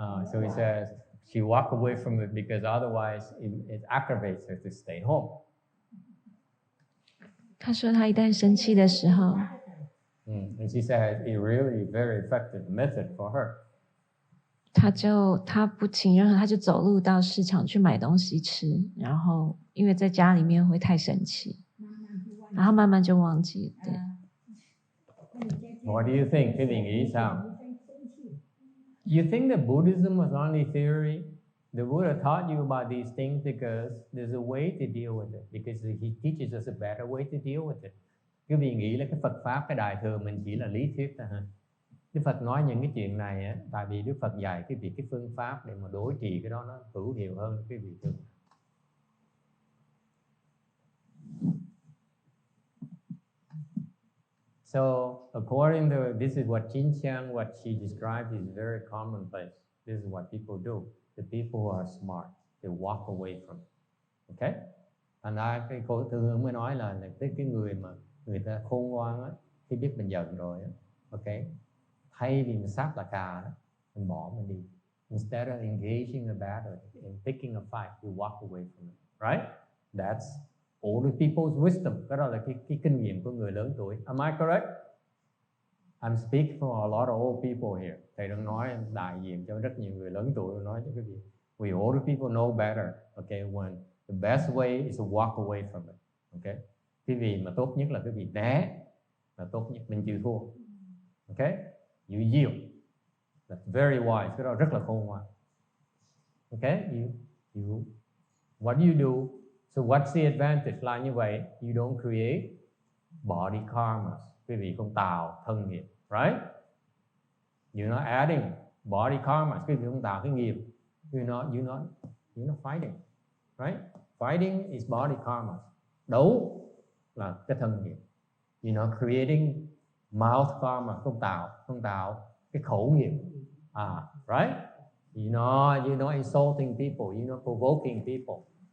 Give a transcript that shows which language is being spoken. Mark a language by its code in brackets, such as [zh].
[en] So he says she walked away from it because otherwise it aggravates her to stay home. [zh] 他说他一旦生气的时候 [en] And she said it really very effective method for her. [zh] 他不请任何，他就走路到市场去买东西吃，然后因为在家里面会太生气，然后慢慢就忘记。对。 [en] What do you think? [vi] Cái gì nghĩ sao? [en] You think that Buddhism was only theory? The Buddha taught you about these things because there's a way to deal with it. Because he teaches us a better way to deal with it. [vi] Quý vị nghĩ là cái Phật Pháp, cái Đại Thừa mình chỉ là lý thuyết thôi hả? Đức Phật nói những cái chuyện này á, tại vì Đức Phật dạy cái việc cái phương pháp để mà đối trị cái đó nó hữu hiệu hơn cái vị thường. [en] So according to this is what Jin Xiang, what she described is very commonplace. This is what people do. The people who are smart, they walk away from it. Okay? [vi] Thành ra cái cô Tư Hương mới nói là cái người mà người ta khôn ngoan á, khi biết mình giận rồi á, okay, thay vì mình sát là cà đó, mình bỏ mình đi. [en] Instead of engaging a battle and picking a fight, you walk away from it, right? That's older people's wisdom. [vi] Cái đó là cái kinh nghiệm của người lớn tuổi. [en] Am I correct? I'm speaking for a lot of old people here. [vi] Thầy đang nói đại diện cho rất nhiều người lớn tuổi, nói cho cái gì. [en] We older people know better. Okay, when the best way is to walk away from it. [vi] Okay, cái vị mà tốt nhất là cái vị né là tốt nhất, mình chịu thua. [en] Okay, you yield. That's very wise. [vi] Cái đó rất là khôn ngoan. [en] Okay, you what do you do? So what's the advantage? [vi] Là như vậy, [en] you don't create body karmas. [vi] Quý vị không tạo thân nghiệp, right? [en] You're not adding body karmas. [vi] Quý vị không tạo cái nghiệp. [en] You're not fighting, right? Fighting is body karmas. [vi] Đấu là cái thân nghiệp. [en] You're not creating mouth karma. [vi] Không tạo cái khẩu nghiệp. [en] Right? You're not insulting people. You're not provoking people.